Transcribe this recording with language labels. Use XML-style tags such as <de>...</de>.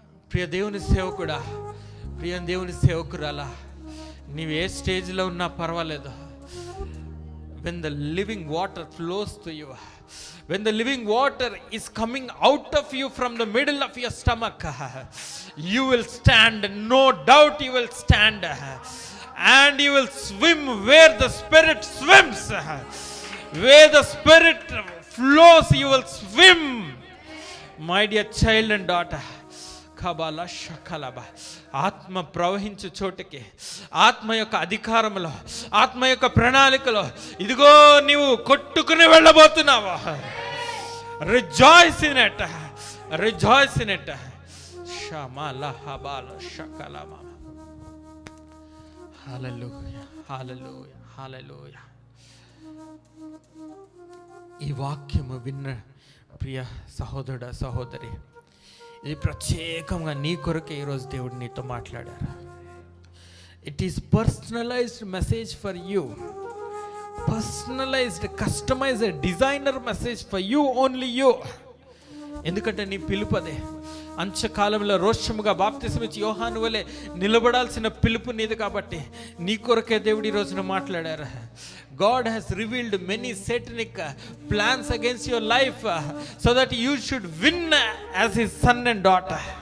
<te>ప్రియ దేవుని సేవకుడా, ప్రియ దేవుని సేవకురాలా, నీవు ఏ స్టేజ్లో ఉన్నా పర్వాలేదు.</te> <en>When the living water flows to you, when the living water is coming out of you from the middle of your stomach, you will stand. No doubt you will stand. And you will swim where the Spirit swims. Where the Spirit flows, you will swim. My dear child and daughter, కబాల షకలబ,</en> <te>ఆత్మ ప్రవహించు చోటుకి, ఆత్మ యొక్క అధికారంలో, ఆత్మ యొక్క ప్రణాళికలో ఇదిగో నీవు కొట్టుకుని వెళ్ళబోతున్నావా.</te> <en>Rejoice in it, rejoice in it. షమల హబాల షకలమ. Hallelujah, hallelujah, hallelujah.</en> <te>ఈ వాక్యము విన్న ప్రియ సహోదరుడ, సహోదరి, ఇది ప్రత్యేకంగా నీ కొరకే ఈరోజు దేవుడు నీతో మాట్లాడారు.</te> <en>It is personalized message for you, personalized, customized, designer message for you, only you.</en> <te>ఎందుకంటే నీ పిలుపదే. అంత్యకాలంలో రోషముగా బాప్తిసమిచ్చి యోహాను వలె నిలబడాల్సిన పిలుపు నీది కాబట్టి నీ కొరకే దేవుడు ఈ రోజున మాట్లాడారు.</te> <en>God has revealed many satanic plans against your life so that you should win as his son and daughter.</en>